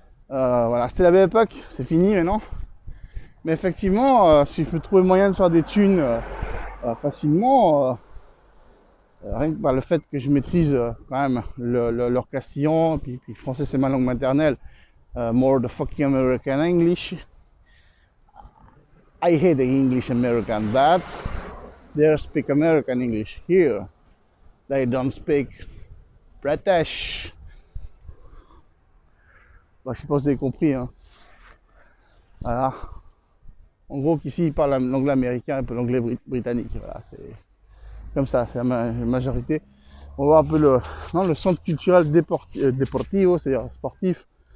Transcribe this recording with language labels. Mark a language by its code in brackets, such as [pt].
[fr] Voilà, c'était la belle époque, c'est fini maintenant. Mais effectivement, si je peux trouver moyen de faire des thunes facilement, rien que par le fait que je maîtrise quand même leur castillan, puis français c'est ma langue maternelle, [en] more the fucking American English. I hate the English American, but they speak American English here. They don't speak British. [fr] Bah, je sais pas si vous avez compris. Hein. Voilà. En gros, qu'ici, ils parlent l'anglais américain et peu l'anglais britannique. Voilà, c'est comme ça, c'est la majorité. On va voir un peu le centre culturel deportivo, c'est-à-dire sportif.